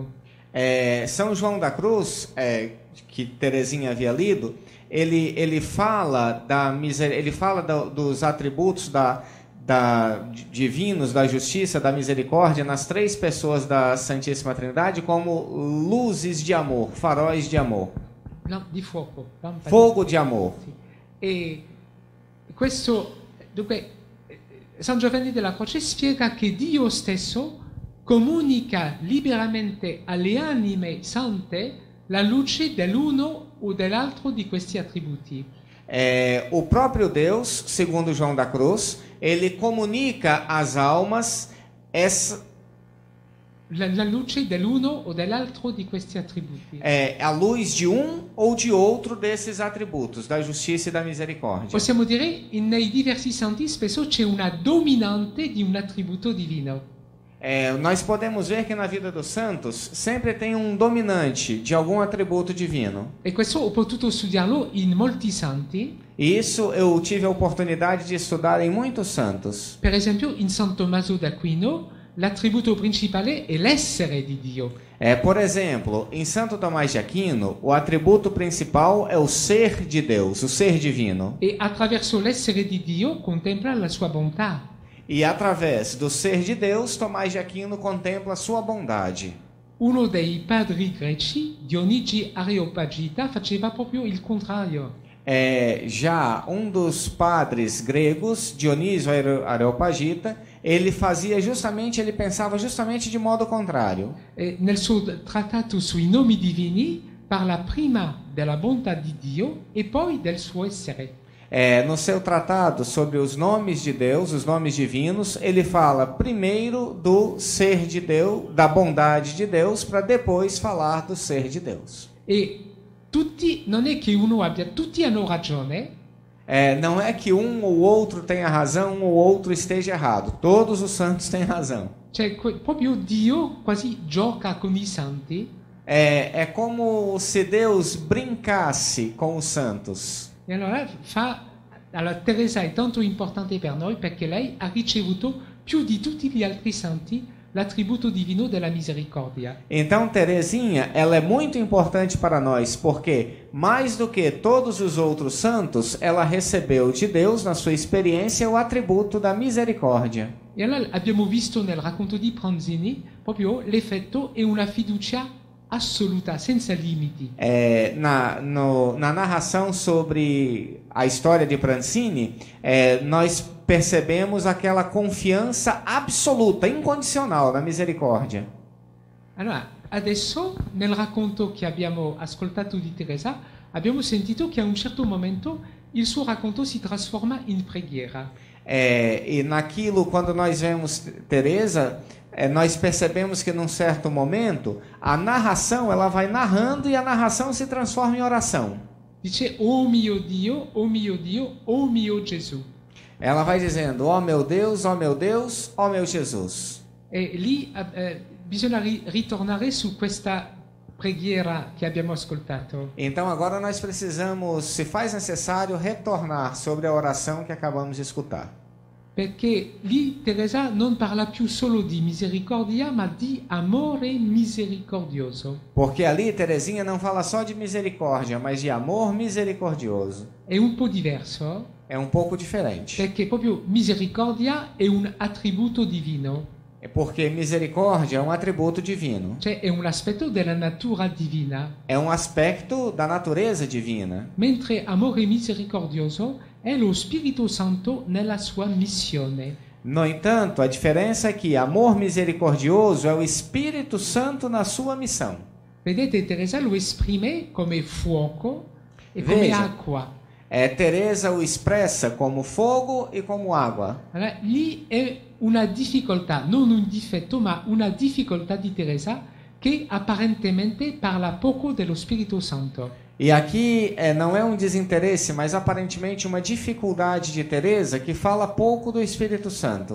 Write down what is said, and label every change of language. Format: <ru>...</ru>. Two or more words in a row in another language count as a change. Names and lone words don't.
<pt>São João da Cruz, que Teresinha havia lido, ele fala dos atributos divinos, da justiça, da misericórdia nas três pessoas da Santíssima Trindade como luzes de amor, faróis de amor,</pt> <it>Di fuoco, lampade.</it> <pt>fogo de amor.</pt> <it>Sì. E questo, dunque, San Giovanni della Croce spiega che Dio stesso comunica liberamente alle anime sante la luce dell'uno o dell'altro di questi attributi.</it> <pt>O próprio Deus, segundo João da Cruz, ele comunica às almas</pt> <it>La luce dell'uno o dell'altro di questi attributi.</it> <pt>a luz de um ou de outro desses atributos, da justiça e da misericórdia.</pt> <it>Possiamo dire nei diversi santi spesso c'è una dominante di un attributo divino.</it> <pt>Nós podemos ver que na vida dos santos sempre tem um dominante de algum atributo divino.</pt> <it>E questo ho potuto studiarlo in molti santi.</it> <pt>E isso eu tive a oportunidade de estudar em muitos santos.</pt> <it>Per esempio in San Tommaso d'Aquino l'attributo principale è l'essere di Dio.</it> <pt>Por exemplo, em Santo Tomás de Aquino, o atributo principal é o ser de Deus, o ser divino.</pt> <it>E attraverso l'essere di Dio contempla la sua bontà.</it> <pt>E através do ser de Deus, Tomás de Aquino contempla a sua bondade.</pt> <it>Uno dei padri greci, Dionigi Areopagita, faceva proprio il contrario.</it> <pt>Já um dos padres gregos, Dionísio Areopagita, ele pensava justamente de modo contrário.</pt> <it>E nel suo trattato sui nomi divini parla prima della bontà di Dio e poi del suo essere.</it> <pt>No seu tratado sobre os nomes de Deus, os nomes divinos, ele fala primeiro do ser de Deus, da bondade de Deus, para depois falar do ser de Deus.</pt> <it>E tutti, non è che uno abbia, tutti hanno ragione.</it> <pt>Não é que um ou outro tenha razão, um ou outro esteja errado. Todos os santos têm razão.</pt> <it>Cioè, proprio Dio quasi gioca con i santi.</it> <pt>É como se Deus brincasse com os santos.</pt> <it>E allora Teresa è tanto importante per noi perché lei ha ricevuto più di tutti gli altri santi l'attributo divino della misericordia.</it> <pt>Então Teresinha, ela é muito importante para nós, porque mais do que todos os outros santos, ela recebeu de Deus, na sua experiência, o atributo da misericórdia.</pt> <it>E allora abbiamo visto nel racconto di Pranzini proprio l'effetto e una fiducia assoluta, senza limiti.</it> <pt>Na narração sobre a história de Pranzini, nós percebemos aquela confiança absoluta, incondicional na misericórdia.</pt> <it>Allora, adesso nel racconto che abbiamo ascoltato di Teresa, abbiamo sentito che a un certo momento il suo racconto si trasforma in preghiera.</it> <pt>E naquilo, quando nós vemos Teresa, nós percebemos que num certo momento a narração ela vai narrando e a narração se transforma em oração.</pt> <it>Dice, oh mio Dio, oh mio Dio, oh mio Gesù.</it> <pt>Ela vai dizendo, ó meu Deus, ó meu Deus, ó meu Jesus.</pt> <it>E lì bisogna ritornare su questa preghiera che abbiamo ascoltato.</it> <pt>Então agora nós precisamos, se faz necessário, retornar sobre a oração que acabamos de escutar.</pt> <it>Perché lì Teresa non parla più solo di misericordia, ma di amore misericordioso.</it> <pt>Porque ali Teresinha não fala só de misericórdia, mas de amor misericordioso.</pt> <it>È un po' diverso,</it> <pt>É um pouco diferente.</pt> <it>perché proprio misericordia è un attributo divino,</it> <pt>É porque misericórdia é um atributo divino.</pt> <it>cioè è un aspetto della natura divina,</it> <pt>É um aspecto da natureza divina.</pt> <it>mentre amore misericordioso è lo Spirito Santo nella sua missione.</it> <pt>No entanto, a diferença é que amor misericordioso é o Espírito Santo na sua missão.</pt> <it>Vedete, Teresa lo esprime come fuoco e come</it> <pt>Veja.</pt> <it>acqua.</it> <pt>Teresa o expressa como fogo e como água.</pt> <it>Allora, lì è una difficoltà, non un difetto, ma una difficoltà di Teresa che apparentemente parla poco dello Spirito Santo.</it> <pt>E aqui não é um desinteresse, mas aparentemente uma dificuldade de Teresa que fala pouco do Espírito Santo.</pt>